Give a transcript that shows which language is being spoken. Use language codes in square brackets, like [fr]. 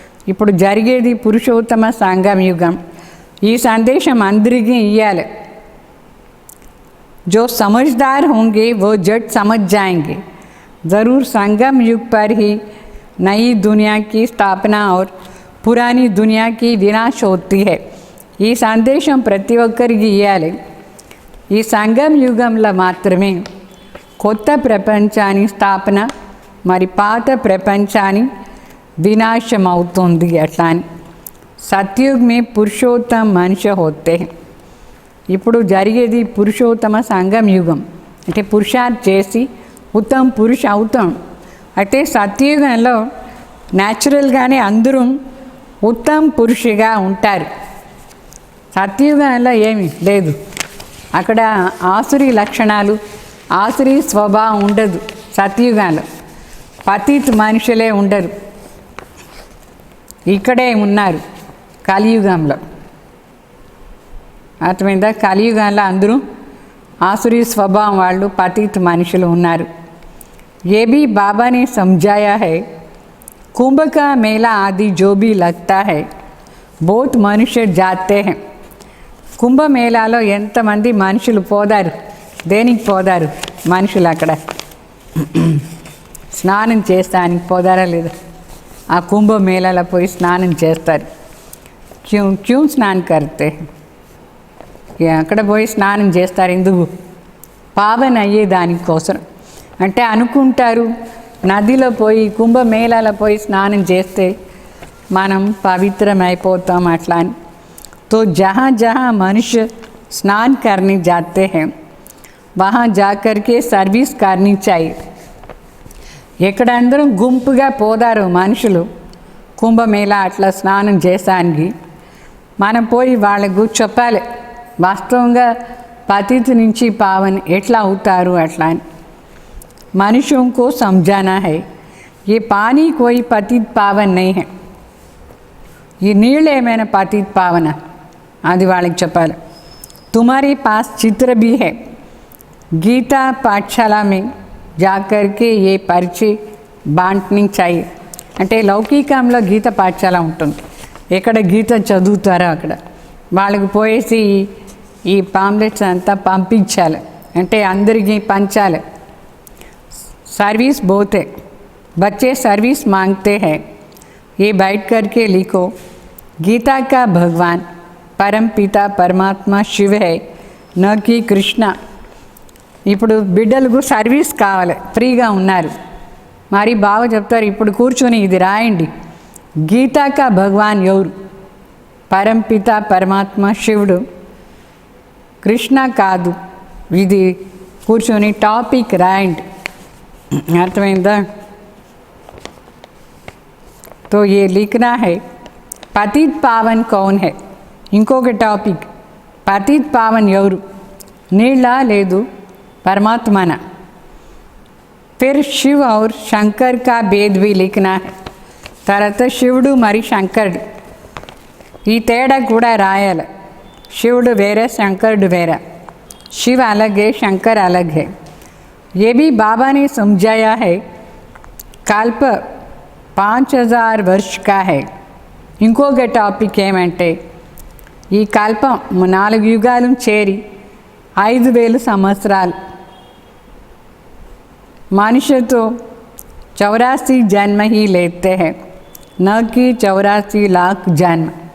[te] ఇప్పుడు జరిగేది పురుషోత్తమ సంగమ యుగం. ఈ సందేశం అందరికీ ఇయ్యాలి. [hi] जो समझदार होंगे वो झट समझ जाएंगे. ज़रूर संगम युग पर ही नई दुनिया की स्थापना और पुरानी दुनिया की विनाश होती है. [te] ఈ సందేశం ప్రతి ఒక్కరికి ఇవ్వాలి. ఈ సంగమ యుగంలో మాత్రమే కొత్త ప్రపంచాన్ని స్థాపన, మరి పాత ప్రపంచాన్ని వినాశం అవుతుంది. అట్లా అని [hi] సత్యుగ్ మే పురుషోత్తమ మనుష్య హోతే. [te] ఇప్పుడు జరిగేది పురుషోత్తమ సంగమ యుగం. అంటే పురుషార్థ్ చేసి ఉత్తమ పురుష అవుతాం. అయితే సత్యయుగంలో న్యాచురల్గానే అందరూ ఉత్తమ పురుషుగా ఉంటారు. సత్యయుగంలో ఏమీ లేదు. అక్కడ ఆసురి లక్షణాలు, ఆసురి స్వభావం ఉండదు. సత్యయుగంలో పతిత్ మనుషులే ఉండరు. ఇక్కడే ఉన్నారు కలియుగంలో. అర్థమైందా? కలియుగంలో అందరూ ఆసురి స్వభావం వాళ్ళు, పతిత్ మనుషులు ఉన్నారు. [hi] ये भी बाबा ने समझाया है. कुंभ का मेला आदि जो भी लगता है बहुत मनुष्य जाते हैं. [te] కుంభమేళాలో ఎంతమంది మనుషులు పోదారు? దేనికి పోదారు మనుషులు? అక్కడ స్నానం చేస్తానికి పోదారా లేదా? ఆ కుంభమేళాలో పోయి స్నానం చేస్తారు. క్యూ స్నానం కడితే అక్కడ పోయి స్నానం చేస్తారు. ఎందుకు? పావన అయ్యే దానికోసం. అంటే అనుకుంటారు నదిలో పోయి కుంభమేళాలో పోయి స్నానం చేస్తే మనం పవిత్రమైపోతాం అట్లా అని. [hi] तो जहाँ जहाँ मनुष्य स्नान करने जाते हैं वहाँ जाकर के सर्विस करनी चाहिए. [te] ఎక్కడ అందరం గుంపుగా పోదారు మనుషులు కుంభమేళా అట్లా స్నానం చేసానికి, మనం పోయి వాళ్ళకు చెప్పాలి వాస్తవంగా పతిత్ నుంచి పావన్ ఎట్లా అవుతారు అట్లా అని. [hi] मनुष्यों को समझाना है ये पानी कोई पतित पावन नहीं है. [te] ఈ నీళ్ళు ఏమైనా పతిత్ పావన? అది వాళ్ళకి చెప్పాలి. [hi] तुम्हारे पास चित्र भी है. गीता पाठशाला में जाकर के ये परिचय बांटनी चाहिए. [te] అంటే లౌకికంలో గీత పాఠశాల ఉంటుంది. ఎక్కడ గీత చదువుతారో అక్కడ వాళ్ళకి పోయేసి ఈ పాంప్లెట్స్ అంతా పంపించాలి. అంటే అందరికీ పంచాలి. [hi] सर्विस बहुत है. बच्चे सर्विस मांगते हैं. ये बैठ करके लिखो गीता का भगवान परम पिता परमात्मा शिव है न कि కృష్ణ. [te] ఇప్పుడు బిడ్డలకు సర్వీస్ కావాలి, ఫ్రీగా ఉన్నారు. మరి బాగా చెప్తారు, ఇప్పుడు కూర్చొని ఇది రాయండి. [hi] గీతా కా భగవాన్ [te] ఎవరు? పరం పిత పరమాత్మ శివుడు, కృష్ణ కాదు. ఇది కూర్చొని టాపిక్ రాయండి. అర్థమైందా? [hi] तो ये लिखना है पतित पावन कौन है. [te] ఇంకొక టాపిక్ పతిత్ పావన్ ఎవరు? నీళ్ళ లేదు परमात्मा. [hi] फिर शिव और शंकर का भेद भी लिखना है. [te] తర్వాత శివుడు మరి శంకరుడు ఈ తేడా కూడా రాయాలి. శివుడు వేరే, శంకరుడు వేరే. [hi] शिव अलग है, शंकर अलग है. ये भी बाबा ने समझाया है. कल्प 5000 वर्ष का है. [te] ఇంకొక టాపిక్ ఏమంటే ఈ కల్పం 4 యుగాలు చేరి 5000 సంవత్సరాలు. [hi] मनुष्य तो 84 जन्म ही लेते हैं न कि 84 लाख जन्म.